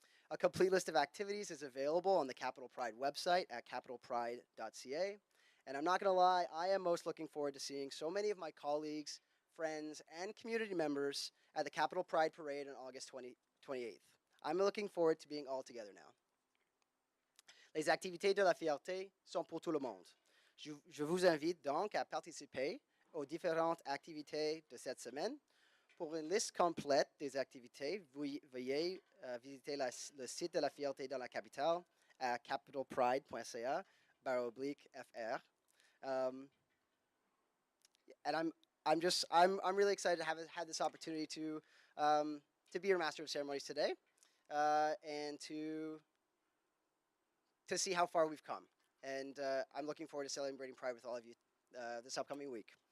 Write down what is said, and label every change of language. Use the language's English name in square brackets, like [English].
[English] A complete list of activities is available on the Capital Pride website at capitalpride.ca. And I'm not going to lie, I am most looking forward to seeing so many of my colleagues, friends, and community members at the Capital Pride Parade on August 28th. I'm looking forward to being all together now. [French] Les activités de la fierté sont pour tout le monde. Je vous invite donc à participer aux différentes activités de cette semaine. Pour une liste complète des activités, veuillez visiter le site de la fierté dans la capitale à capitalpride.ca/fr. [English] And I'm really excited to have had this opportunity to be your master of ceremonies today, and to see how far we've come. And I'm looking forward to celebrating Pride with all of you this upcoming week.